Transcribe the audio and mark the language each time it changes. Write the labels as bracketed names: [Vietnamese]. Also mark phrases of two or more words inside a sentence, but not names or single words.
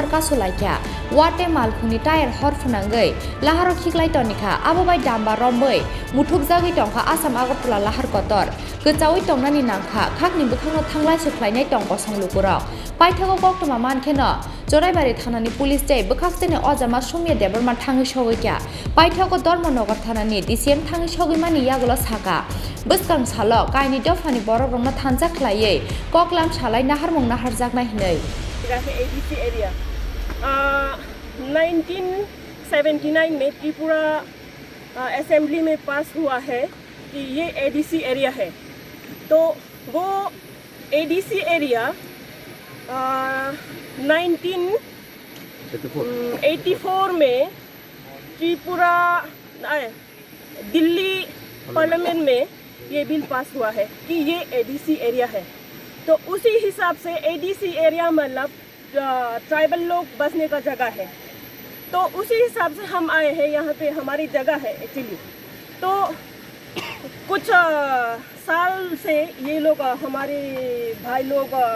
[Kok Borok] kasulaikia Wate malkhuni tayar hor funangai laharo khiklai tonika ababai damba rombai muthuk jagi tongkha Asam Agartala lahar kotor gochawi tongnani nangkha khakni bukhangno thanglai suklainai tongko sanglupurok paithago Koktoma mankheno Joraibari thanani police jai bukhaktene ojama sumya debarman thangi sogikya paithago Dharmanagar thanani DCM thangi sogimani yagulo saka Buskang salo kaini dofani borokrokno thanjak khlaiयै koklam salai naharmung naharjaknai hinai [English] ADC area [Hindi] 1979 में त्रिपुरा असेंबली में पास हुआ है कि ये [English] ADC area [Hindi] है तो वो [English] ADC area [Hindi] 1984 में त्रिपुरा दिल्ली पार्लियामेंट में ये [English] bill pass [Hindi] हुआ है कि ये [English] ADC area [Hindi] है तो उसी हिसाब से [English] ADC area [Hindi] मतलब ट्राइबल लोग बसने का जगह है तो उसी हिसाब से हम आए हैं यहाँ पे हमारी जगह है एक्चुअली तो कुछ साल से ये लोग हमारे भाई लोग